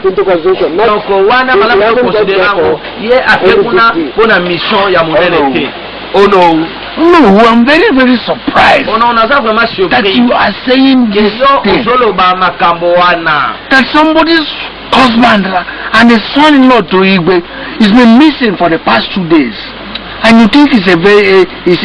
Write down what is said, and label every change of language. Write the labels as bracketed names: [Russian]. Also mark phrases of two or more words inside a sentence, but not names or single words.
[Lingala] Donc wana mala ko considérango ye afekuna pona mission ya monene te. [English] Oh no. No, I'm very, very surprised that you are saying this thing. That somebody's husband and his son-in-law to Igwe has been missing for the past 2 days. And you think it's a very light matter.